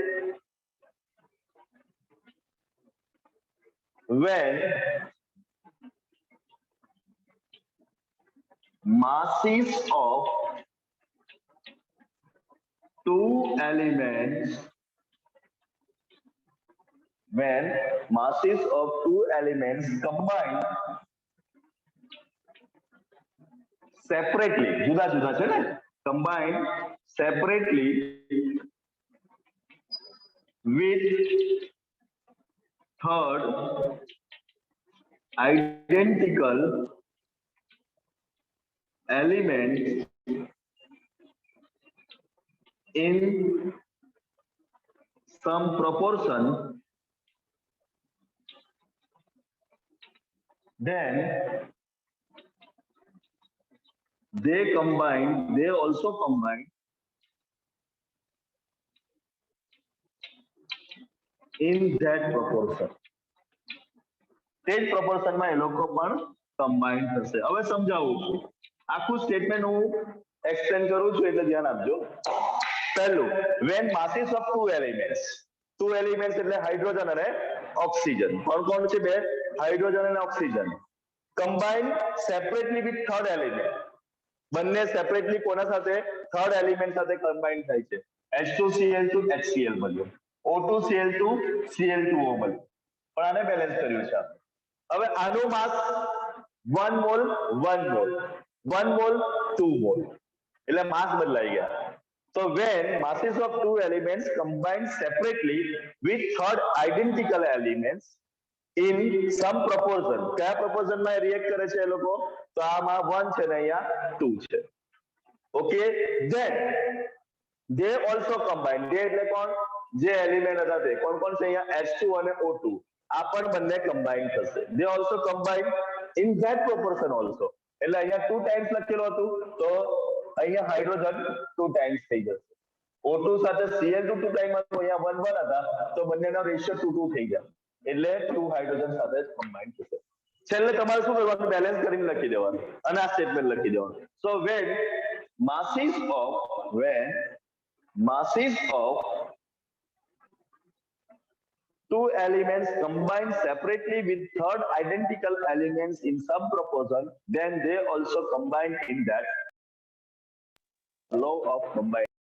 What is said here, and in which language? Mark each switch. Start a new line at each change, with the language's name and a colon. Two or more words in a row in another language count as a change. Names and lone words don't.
English: when masses of 2 elements combine separately,
Gujarati: જુદા જુદા છે ને,
English: combine separately with third identical element in some proportion, then they also combine in that proportion.
Gujarati: તે જ proportion માં એ લોકો પણ combine થશે. હવે સમજાવું છું. આખું સ્ટેટમેન્ટ હું એક્સપ્લેન કરું છું એટલે ધ્યાન આપજો. પહેલું,
English: when masses of two elements
Gujarati: એટલે હાઇડ્રોજન અને ઓક્સિજન, કોણ છે બે? હાઇડ્રોજન અને ઓક્સિજન
English: combine separately with third element,
Gujarati: બંને સેપરેટલી કોના સાથે?
English: third element
Gujarati: સાથે કમ્બાઈન થાય છે. H2Cl2 HCl બન્યું, O2Cl2 Cl2O બન્યું, પણ આને બેલેન્સ કર્યું છે. હવે આનું માસ 1 મોલ 1 મોલ 1 મોલ 2 મોલ એટલે માસ બદલાઈ ગયા.
English: So when masses of two elements combine separately with third identical elements in some proportion,
Gujarati: કયા proportion માં રિએક્ટ કરે છે એ લોકો? તો આમાં 1 છે ને અહીંયા 2 છે. ઓકે,
English: then they also combine, they
Gujarati: એટલે કોણ? જે એલિમેન્ટ હતા તે કોણ છે? અહીંયા H2 અને O2, આ પણ બંને કમ્બાઈન થશે.
English: they also combine in that proportion also,
Gujarati: એટલે અહીંયા 2 ટાઈમ્સ લખેલું હતું તો અહીંયા હાઇડ્રોજન 2 ટાઈમ્સ થઈ જશે. O2 સાથે Cl2 2 ટાઈમ હતું, અહીંયા 1 1 હતા તો બંનેનો રેશિયો 2 2 થઈ ગયા, એટલે 2 હાઇડ્રોજન સાથે જ કમ્બાઈન થશે. છેલ્લે તમારે શું કરવાનું? બેલેન્સ કરીને લખી દેવાનું અને આ સ્ટેટમેન્ટ લખી દેવાનું.
English: So when masses of two elements combine separately with third identical elements in some proportion, then they also combine in that law of combining.